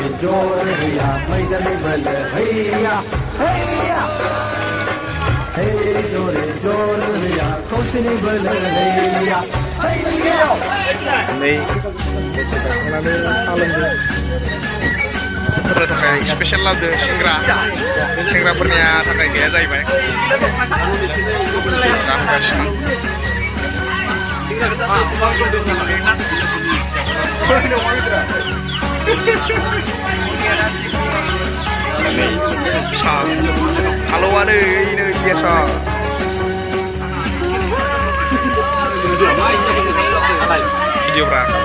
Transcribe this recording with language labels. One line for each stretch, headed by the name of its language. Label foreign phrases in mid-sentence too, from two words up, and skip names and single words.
Hindi: jore हैया मैदान में बने हैया हैया hey jore jore हैया खौसेनि बोलो हैया हैया
Bodo: नै थांनानै आलमदो फोरनो थाखाय स्पेशल लाबोदो सेंग्राफोरनिया थाखाय गैया जाहैबाय जाहोगासिनो हालौवानो इनो गेसा भिडिअफ्रा